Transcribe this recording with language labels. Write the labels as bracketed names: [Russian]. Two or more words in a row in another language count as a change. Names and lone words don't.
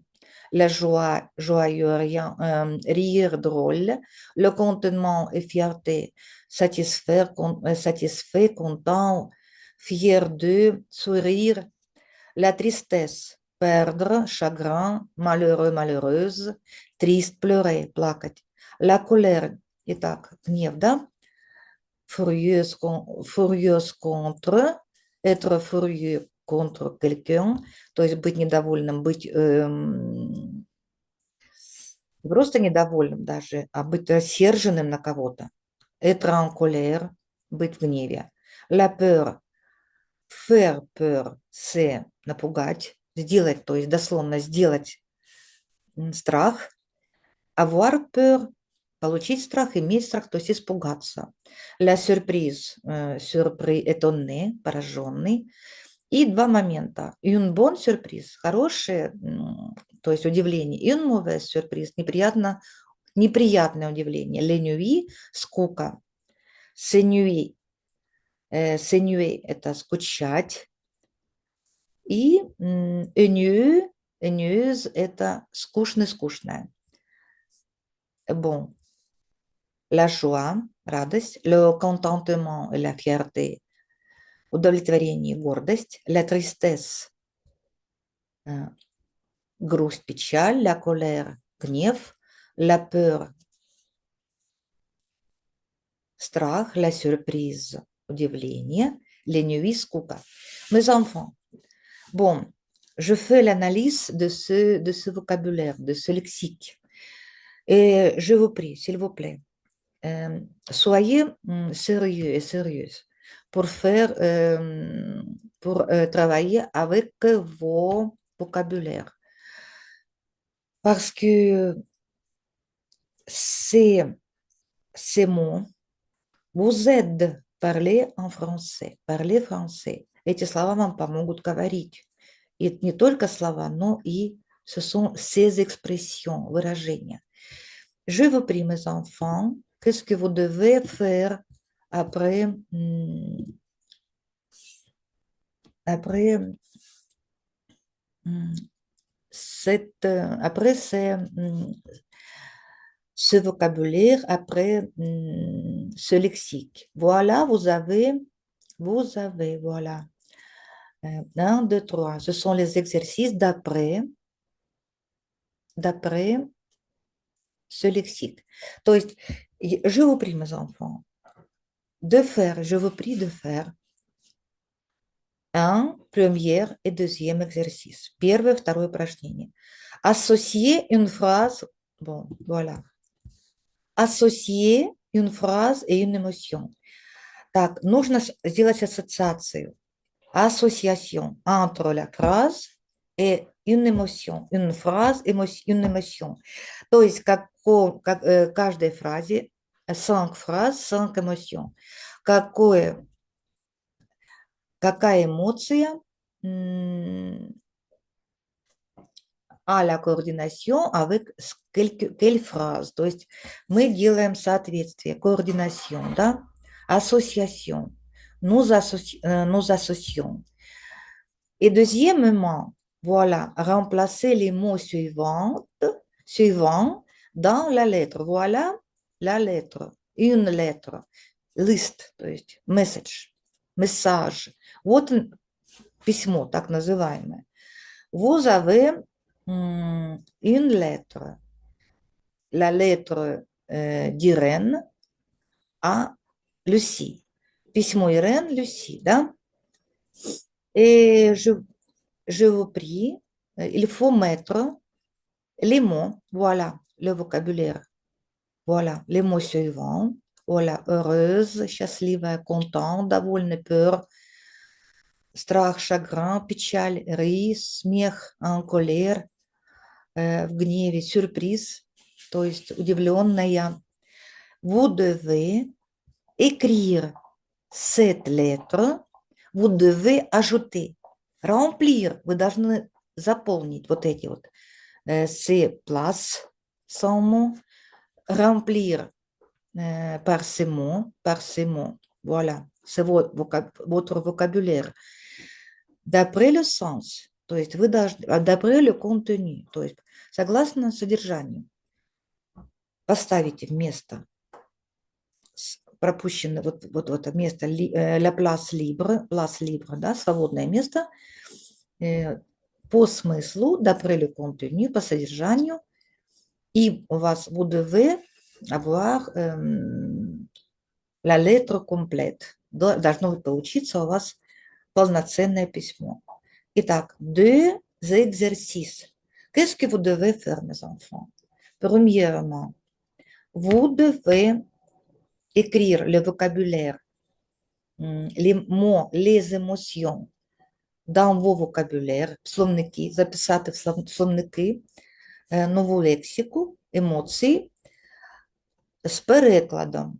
[French] La joie, joyeux, rire, drôle, le contentement et fierté, satisfait, content, fier de, sourire, La tristesse, perdre, chagrin, malheureux, malheureuse, triste, pleurer, плакать. La colère, [Russian] итак, гнев, да? [French] Furieuse, furieuse contre, être furieux contre quelqu'un, [Russian] то есть быть недовольным, быть не просто недовольным даже, а быть рассерженным на кого-то. [French] Être en colère, [Russian] быть в гневе. [French] La peur, faire peur, c'est [Russian] напугать, сделать, то есть дословно сделать страх. [French] Avoir peur, [Russian] получить страх, иметь страх, то есть испугаться. [French] La surprise, surpris, étonné, [Russian] пораженный. И два момента. [French] Une bonne surprise, [Russian] хорошее, то есть удивление. [French] Une mauvaise surprise, [Russian] неприятное удивление. [French] Les nuits, [Russian] скука. [French] S'ennuyer, s'ennuyer [Russian] – это скучать. [French] И ennuyeux, ennuyeuse – [Russian] это скучное. [French] Bon, la joie, радость, le contentement et la fierté, [Russian] удовлетворение и гордость, [French] la tristesse, [Russian] грусть, печаль, [French] la colère, гнев, la peur, страх, la surprise, удивление, les nuits, скука. Mes enfants, bon, je fais l'analyse de ce vocabulaire, de ce lexique. Et je vous prie, s'il vous plaît, soyez sérieux et sérieuse pour travailler avec vos vocabulaires. Parce que ces mots vous aident à parler en français, parler français. [Russian] Эти слова вам помогут говорить. И не только слова, но и [French] ce sont ces expressions, [Russian] выражения. [French] Je vous prie, mes enfants, qu'est-ce que vous devez faire après, après ce vocabulaire, après ce lexique. Voilà, vous avez, voilà. 1, 2, 3. Ce sont les exercices d'après ce lexique. [Russian] То есть, [French] je vous prie, mes enfants, je vous prie de faire premier et deuxième exercice. [Russian] Первое, второе упражнение. [French] Associer une phrase, bon, voilà. Associer une phrase et une émotion. [Russian] Так, нужно сделать ассоциацию. [French] Association entre la phrase et une émotion. Une phrase, une émotion. [Russian] То есть, каждой фразе 5 фраз, 5 émotions. Какая эмоция [French] à la coordination avec quelle phrase. [Russian] То есть мы делаем соответствие, координation, да? [French] Association. Nous associons. Et deuxièmement, voilà, remplacer les mots suivants dans la lettre. Voilà la lettre, une lettre, list, [Russian] то есть [French] message, message. [Russian] Вот письмо, так называемое. [French] Vous avez une lettre, la lettre d'Irène à Lucie. Письмо Irène, Lucie, да? Et je vous prie, il faut mettre les mots, voilà, le vocabulaire, voilà, les mots suivants, voilà, heureuse, [Russian] счастливая, content, довольна, peur, страх, chagrin, печаль, rire, смех, [French] en colère, [Russian] в гневе, surprise, то есть удивленная. [French] Vous devez écrire cette lettre, vous devez ajouter, remplir, [Russian] вы должны заполнить вот эти вот [French] ces places, sans mots, remplir par ces mots, voilà, c'est votre vocabulaire. D'après le sens, [Russian] то есть вы должны, [French] d'après le contenu, [Russian] то есть согласно содержанию, поставите вместо пропущенное вот место [French] la place libre, [Russian] да, свободное место, по смыслу, [French] d'après le contenu, [Russian] по содержанию, и у вас [French] vous devez avoir la lettre complète. [Russian] Должно получиться у вас полноценное письмо. Итак, [French] deux exercices. Qu'est-ce que vous devez faire, mes enfants? Premièrement, vous devez écrire le vocabulaire, les mots, les émotions dans vos vocabulaires, [Ukrainian] словники, записати в словники нову лексику, емоції з перекладом.